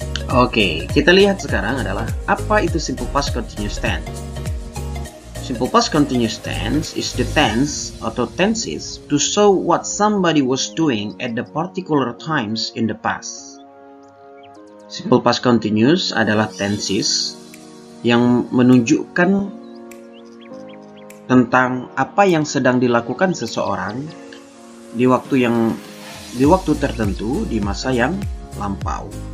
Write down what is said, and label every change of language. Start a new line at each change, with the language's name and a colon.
Indonesian: Oke, kita lihat sekarang adalah apa itu simple past continuous tense.
English: Simple past continuous tense is the tense
Indonesian: atau
English: tenses to show what somebody was doing at the particular times in the past.
Indonesian: Simple past continuous adalah tenses yang menunjukkan tentang apa yang sedang dilakukan seseorang di waktu tertentu di masa yang lampau.